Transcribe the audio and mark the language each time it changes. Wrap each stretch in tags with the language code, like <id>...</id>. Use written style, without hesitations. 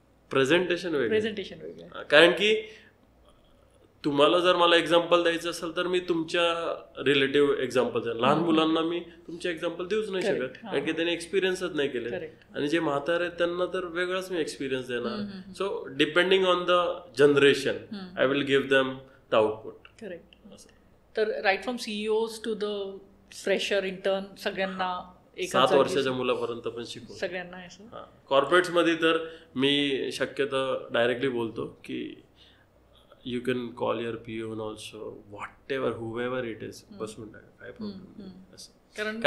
<en>presentation</en> <mr>वेगळं. कारण की तुम्हाला जर मला एक्झाम्पल द्यायचं असेल तर मी तुमच्या रिलेटिव्ह एक्झाम्पल द्या, लहान मुलांना मी तुमचे एक्झाम्पल देऊच नाही शकत, कारण की त्यांनी एक्सपिरियन्सच नाही केले. आणि जे म्हातारे आहेत त्यांना तर वेगळाच मी एक्सपिरियन्स देणार.</mr> <en>So depending on the generation I will give them the output. Correct. तर right from CEOs to the fresher, intern, सगळ्यांना</en> <mr>7 वर्षाच्या मुलापर्यंत पण शिकवतो सगळ्यांना. कॉर्पोरेट्स मध्ये तर मी शक्यतो डायरेक्टली बोलतो की</mr> <en>you can call your peon also, whatever, whoever it is,</en> <mr>बसून टाका, काय प्रॉब्लेम.</mr>